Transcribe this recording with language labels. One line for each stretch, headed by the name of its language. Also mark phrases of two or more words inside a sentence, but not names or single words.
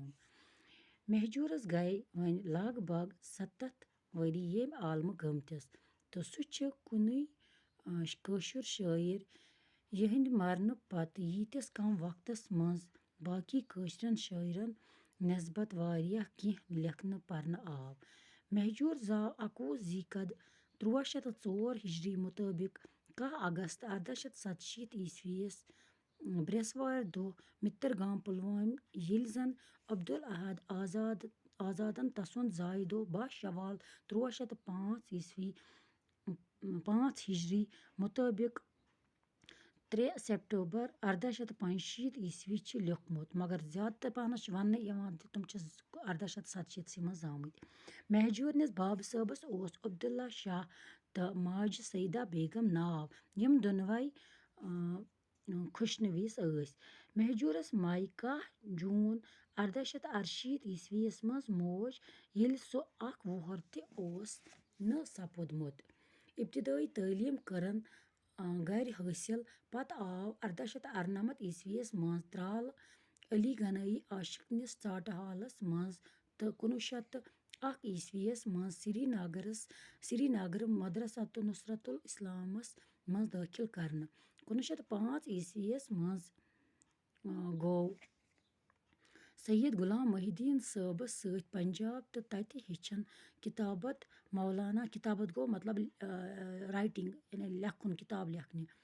Kashmiri: महजूरस गए वन लग भग 70 वरी येम आलम गमतिस तो सु छ कुनै कशुर शायर यहंद मरन पत यीतिस कम वक्तस मज बाकी कशरन शायरन नस्बत वारिया किह लेखन परन आव। महजूर जाव 21 ज़ीकद 1304 हिजरी मुताबिक 10 अगस्त 1887 ईस्वीस ब्रेसवार दो मित्र गाम पुलवाम येलि जन अब्दुल अहद आजादन तसुंद जाय दो 12 शवाल 1305 ईस्वी 5 हिजरी मुताबिक 3 सितंबर 1885 ईस्वी छ लिखमुत मगर ज्यादा पानस वन तम 1887 मज आमुत। महजूर निस बाब सबस ओस अब्दुल्ला शाह तो माज सईदा बेगम नाव यम दोनवै खुशनवीस ऐस। महजूरस माय 10 जून 1868 ईस्वीस मज मोज येलि सो अख वुहर ते ओस न सपुदमुत। इब्तिदाई तालीम करन घर हासिल पत आव 1898 ईस्वीस मज त्राल अली गनई आशिक निस चाट हालस मज तो 1901 ईस्वीस मज श्रीनगर मदरसतुल नुसरतुल इस्लामस मज दाखिल करन। 1905 ईस्वीस मज गो सैयद गुलाम मोहिद्दीन सबस सत पंजाब तो तत हेचन किताबत मौलाना किताबत गो मतलब राइटिंग यानी लेखुन किताब लेखने।